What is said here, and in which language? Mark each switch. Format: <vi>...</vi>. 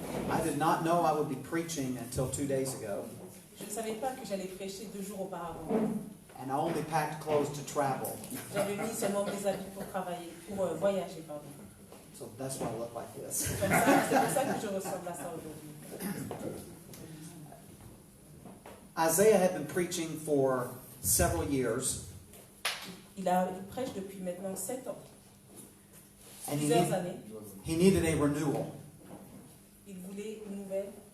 <en>I did not know I would be preaching until 2 days ago,</en> <fr>Je ne savais pas que j'allais prêcher 2 jours auparavant.</fr> <en>and I only packed clothes to travel.</en> <fr>J'avais mis seulement des habits pour travailler, pour voyager, pardon.</fr> <en>So that's why I look like this.</en> <fr>C'est pour ça que je ressemble à ça aujourd'hui.</fr> <en>Isaiah had been preaching for several years,</en> <fr>Il prêche depuis maintenant 7 ans.</fr> <en>And</en> <fr>plusieurs années.</fr> <en>he needed a renewal.</en> <fr>Il voulait une nouvelle.</fr>